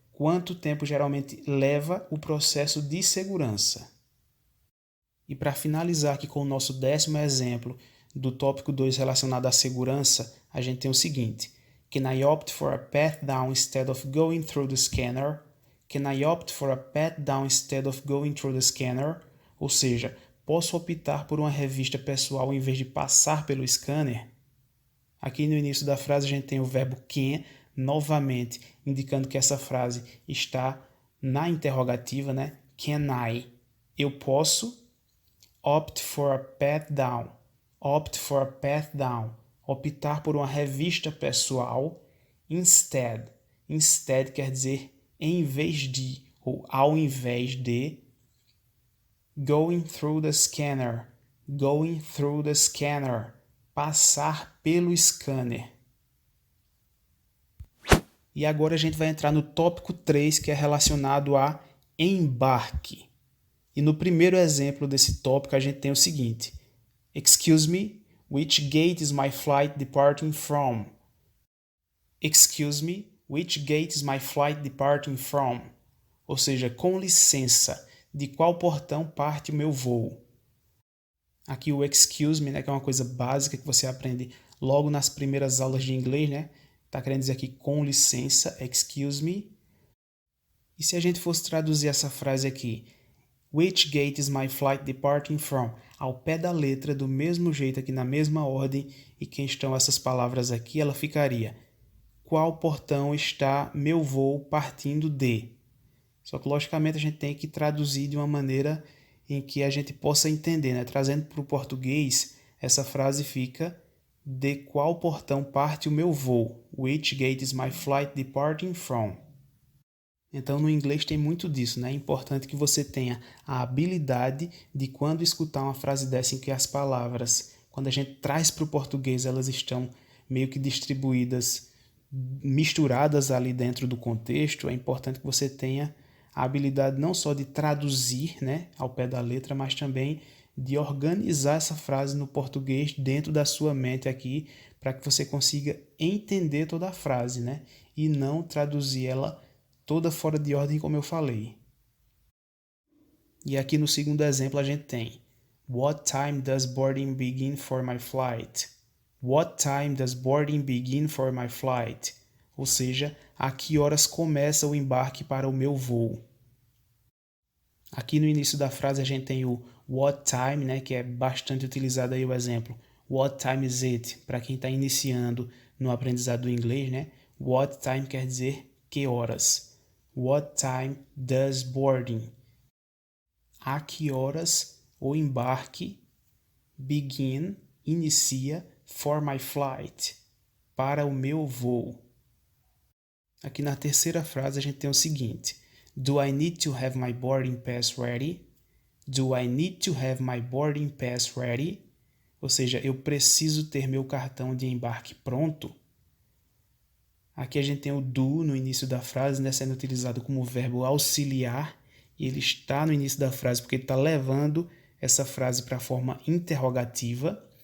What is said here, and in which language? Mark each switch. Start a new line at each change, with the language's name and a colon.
Portuguese: Quanto tempo geralmente leva o processo de segurança? E para finalizar aqui com o nosso 10º exemplo do tópico 2 relacionado à segurança, a gente tem o seguinte:
English: Can I opt for a pat down instead of going through the scanner? Can I opt for a pat down instead of going through the scanner?
Portuguese: Ou seja, posso optar por uma revista pessoal em vez de passar pelo scanner? Aqui no início da frase a gente tem o verbo can, novamente indicando que essa frase está na interrogativa, né?
English: Can I?
Portuguese: Eu posso.
English: Opt for a pat down. Opt for a pat down.
Portuguese: Optar por uma revista pessoal. Instead. Instead quer dizer em vez de, ou ao invés de.
English: Going through the scanner. Going through the scanner.
Portuguese: Passar pelo scanner. E agora a gente vai entrar no tópico 3, que é relacionado à embarque. E no primeiro exemplo desse tópico a gente tem o seguinte:
English: Excuse me, which gate is my flight departing from? Excuse me, which gate is my flight departing from?
Portuguese: Ou seja, com licença, de qual portão parte o meu voo? Aqui o excuse me, né, que é uma coisa básica que você aprende logo nas primeiras aulas de inglês, né? Tá querendo dizer aqui com licença, excuse me. E se a gente fosse traduzir essa frase aqui,
English: which gate is my flight departing from?
Portuguese: Ao pé da letra, do mesmo jeito aqui na mesma ordem, e quem estão essas palavras aqui, ela ficaria: qual portão está meu voo partindo de? Só que, logicamente, a gente tem que traduzir de uma maneira em que a gente possa entender, né? Trazendo para o português, essa frase fica: de qual portão parte o meu voo?
English: Which gate is my flight departing from?
Portuguese: Então, no inglês tem muito disso, né? É importante que você tenha a habilidade de, quando escutar uma frase dessa em que as palavras, quando a gente traz para o português, elas estão meio que distribuídas, misturadas ali dentro do contexto, é importante que você tenha a habilidade não só de traduzir, né, ao pé da letra, mas também de organizar essa frase no português dentro da sua mente aqui, para que você consiga entender toda a frase, né, e não traduzir ela toda fora de ordem, como eu falei. E aqui no segundo exemplo a gente tem:
English: What time does boarding begin for my flight? What time does boarding begin for my flight?
Portuguese: Ou seja, a que horas começa o embarque para o meu voo? Aqui no início da frase a gente tem o what time, né, que é bastante utilizado aí o exemplo.
English: What time is it?
Portuguese: Para quem está iniciando no aprendizado do inglês, né? What time quer dizer que horas.
English: What time does boarding?
Portuguese: A que horas o embarque begin, inicia,
English: for my flight,
Portuguese: para o meu voo. Aqui na terceira frase a gente tem o seguinte:
English: Do I need to have my boarding pass ready? Do I need to have my boarding pass ready?
Portuguese: Ou seja, eu preciso ter meu cartão de embarque pronto. Aqui a gente tem o do no início da frase, né, sendo utilizado como verbo auxiliar, e ele está no início da frase porque ele está levando essa frase para a forma interrogativa.